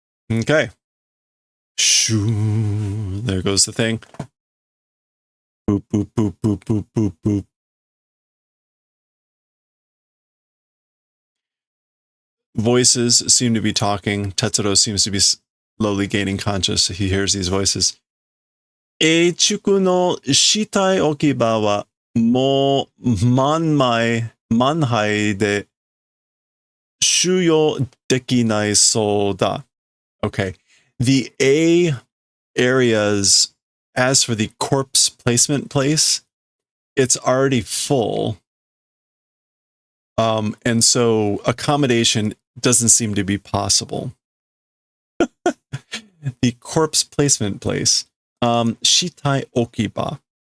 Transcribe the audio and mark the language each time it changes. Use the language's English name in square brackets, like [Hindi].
[English] Okay. Shoo. There goes the thing. Boop, boop, boop, boop, boop, boop, boop. Voices seem to be talking. Tetsuro seems to be slowly gaining conscious. He hears these voices. [Japanese] 英畜の死体置き場はもう満杯で収容できないそうだ. [English] Okay. The A areas, as for the corpse placement place, it's already full. And so accommodation doesn't seem to be possible. The corpse placement place. Shitai Okiba.